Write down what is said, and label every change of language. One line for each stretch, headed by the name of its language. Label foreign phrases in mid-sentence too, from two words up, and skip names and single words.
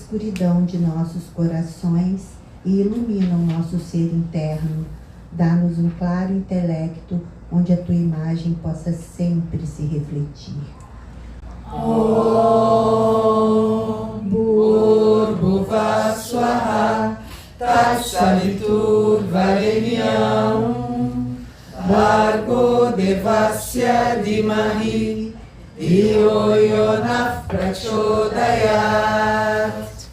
Portuguese: escuridão de nossos corações e ilumina o nosso ser interno. Dá-nos um claro intelecto onde a tua imagem possa sempre se refletir.
Sanskrit: ओम् भूर्भुव स्वः तत्सवितुर् वरेण्यम् भर्गो देवस्य धीमहि धियो योन प्रचोदयात्.